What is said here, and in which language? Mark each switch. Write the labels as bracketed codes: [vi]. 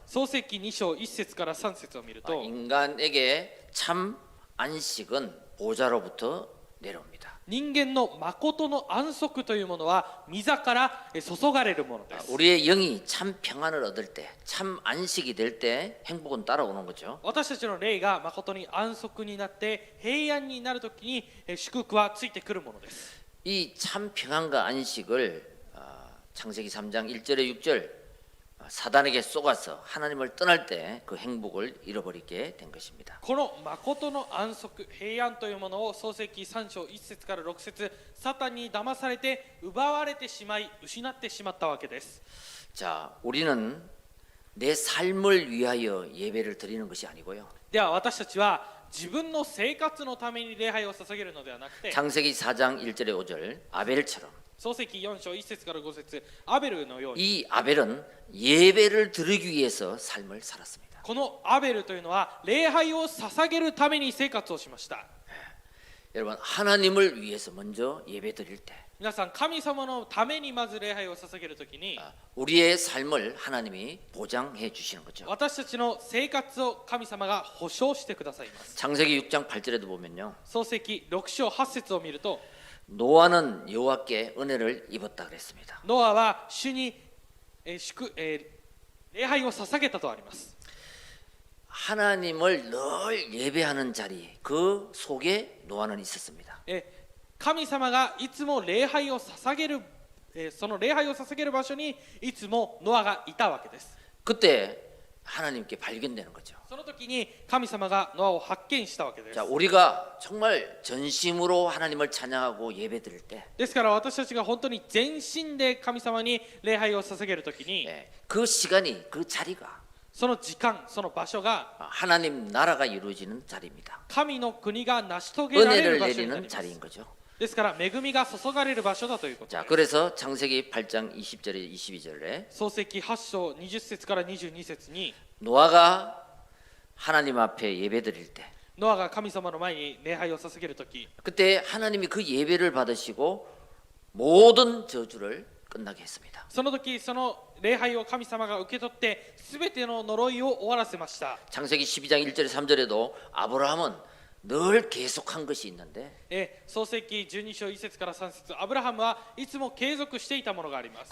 [ja] 創世記2章1節から3節を見ると、 [ko] 인간에게 참 안식은 보좌로부터 내려옵니다. [ja] 人間の誠の安息というものは御座から注がれるものです。 [ko] 우리의 영이 참 평안을 얻을 때, 참 안식이 될 때 행복은 따라오는 거죠. [ja] 私たちの霊が誠に安息になって平安になるときに祝福はついてくるものです。 [ko] 이 참 평안과 안식을 창세기 3장 1절에 6절 사단에게 쏘가서 하나님을 떠날 때 그 행복을 잃어버리게 된 것입니다. [ja] この誠の安息、平安というものを創世記3章1節から6節、サタンに騙されて奪われてしまい失ってしまったわけです。 [ko] 자, 우리는 내 삶을 위하여 예배를 드리는 것이 아니고요. [ja] では私たちは自分の生活のために礼拝を捧げるのではなくて、 [ko] 창세기 4장 1절에 5절 아벨처럼 [ja] 創世記4章1節から5節、アベルのように、 [ko] 이 아벨은 예배를 드리기 위해서 삶을 살았습니다. [ja] このアベルというのは礼拝を捧げるために生活をしました。 [ko] 여러분 하나님을 위해서 먼저 예배 드릴 때 [ja] 皆さん、神様のためにまず礼拝を捧げるときに、 [ko] 우리의 삶을 하나님이 보장해 주시는 거죠. [ja] 私たちの生活を神様が保証してくださいます。 [ko] 창세기 6장 8절에도 보면요. [ja] 創世記6章8節を見ると、 [ko] 노아는 여호와께 은혜를 입었다 그랬습니다. [ja] ノアは主に礼拝を捧げたとあります。 [ko] 하나님을 늘 예배하는 자리 그 속에 노아는 있었습니다. [ja] 神様がいつも礼拝を捧げる、その礼拝を捧げる場所にいつもノアがいたわけです。 [ko] 그때 하나님께 발견되는 거죠. [ja] その時に神様がノアを発見したわけです。 [ko] 자, 우리가 정말 전심으로 하나님을 찬양하고 예배드릴 때 [ja] ですから私たちが本当に全身で神様に礼拝を捧げる時に、 [ko] 그 시간이 그 자리가 [ja] その時間、その場所が [ko] 하나님 나라가 이루어지는 자리입니다. [ja] 神の国が成し遂げられ [ko] 은혜를 [ja] る場所になり [ko] 내리는 [ja] ます。 [ko] 자리인 거죠. [ja] ですから恵みが注がれる場所だということ [ko] 자, [ja] です。 [ko] 그래서 창세기 8장 20절에 22절에 [ja] 創世記8章20節から22節に、 [ko] 노아가 하나님 앞에 예배드릴 때 [ja] ノアが神様の前に礼拝を捧げるとき、 [ko] 그때 하나님이 그 예배를 받으시고 모든 저주를 끝나게 했습니다. [ja] その時その礼拝を神様が受け取ってすべての呪いを終わらせました。 [ko] 창세기 12장 1절에 3절에도 아브라함은 늘 계속한 것이 있는데 [ja] 創世記12章1節から3節、アブラハムはいつも継続していたものがあります。